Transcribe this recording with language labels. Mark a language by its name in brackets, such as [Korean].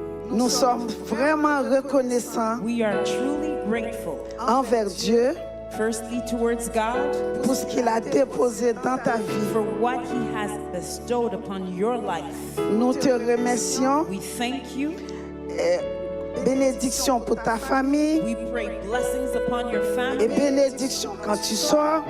[French] Nous sommes vraiment reconnaissants [English] We are truly grateful, [French] envers Dieu [English] firstly towards God [French] pour ce qu'il a déposé dans ta vie. [English] for what He has bestowed upon your life. [French] Nous te remercions. [English] We thank you. [French] Bénédiction pour ta famille [English] We pray blessings upon your [French] et [English] family, [French] bénédiction quand tu sors